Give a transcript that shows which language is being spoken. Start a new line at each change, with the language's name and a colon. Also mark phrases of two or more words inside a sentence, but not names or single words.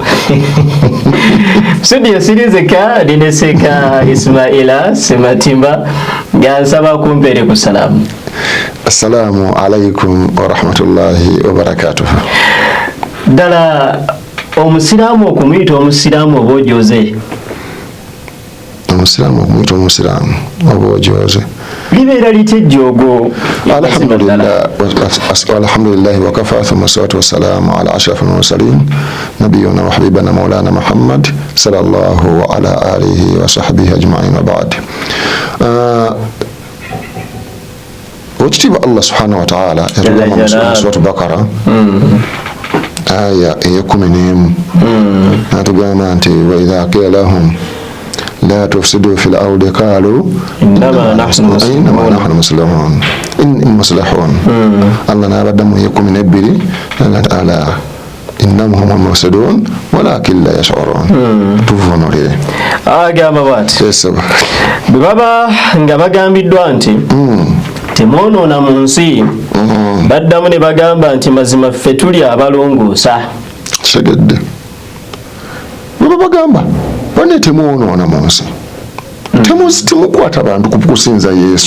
Ganda: Studio sirizeka lineseka Ismaila Sematimba nga nsaba kumpeere ku salaamu.
Arabic: السلام عليكم ورحمة الله وبركاته.
Ganda: Dala omusiraamu okumuyita omusiraamu oba ojoze? Omusiraamu okumuyita omusiraamu oba ojoze libeera litya ejjoogo?
Arabic: الحمد لله وكفى ثم الصلاة والسلام على أشرف المرسلين نبينا وحبيبنا مولانا محمد صلى الله على آله وصحبه أجمعين وبعد.
Ganda: Wekitiibwa Allah
Arabic: سبحانه وتعالى
Ganda: yatugamba mu suratu Bakara aya ey'ekumi n'atugamba nti
Arabic: وإذا قيل لهم لا تفسدوا في الأرض قالوا إنما نحن مصلحون.
Ganda: Allah n'abaddamu ey'ekumi n'ebbiri n'agamba
Arabic: ألا إنهم هم المفسدون ولكن لا يشعرون.
Ganda: Tuvunulire agamba bw'ati bwe baba nga bagambiddwa nti temwonoona mu nsi baddamu ne bagamba nti mazima ffe tuli abalongoosa. Kitegedde bwe bagamba bane temwonoona mu nsi temukwata bantu kukusinza Yesu.